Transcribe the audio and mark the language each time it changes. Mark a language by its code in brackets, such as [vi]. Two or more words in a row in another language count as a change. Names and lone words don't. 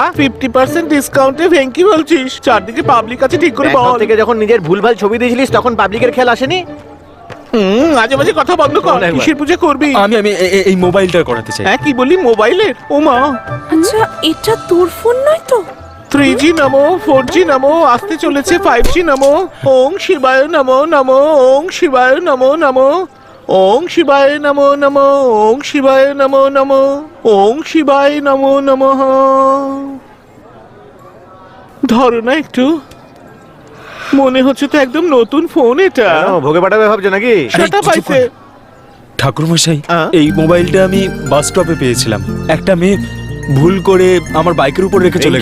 [bn] 50% ডিসকাউন্টে ভেঙ্কি বলছিস? চারদিকে পাবলিক আছে, ঠিক করে ব্যাংকক বল। থেকে যখন নিজের ভুলভাল ছবি দিয়েছিলিস তখন পাবলিকের খেয়াল আসেনি? মাঝে মাঝে কথা বন্ধ কর। বল একবার। কিসের পুজো করবি? আমি এই মোবাইলটা করাতে চাই। হ্যাঁ, কি বললি? মোবাইলের? ও মা। আচ্ছা, এটা তোর ফোন নয় তো? 3G নমো, 4G নমো, আসতে চলেছে 5G নমো। [sa] ওং শিবায় নমো নমো, ওং শিবায় নমো নমো, ওং শিবায় নমো নমো, ওং শিবায় নমো নমো, ওং শিবায় নমো নমঃ। [bn] ধরো না একটু, মনে হচ্ছে তো একদম নতুন ফোন এটা। কেন, ভোগে পাঠাবে ভাবছো নাকি? সেটা পাইছে। ঠাকুরমশাই, হ্যাঁ? এই মোবাইলটা আমি বাস স্টপে পেয়েছিলাম। একটা মেয়ে ভুল করে আমার বাইকের উপর রেখে চলে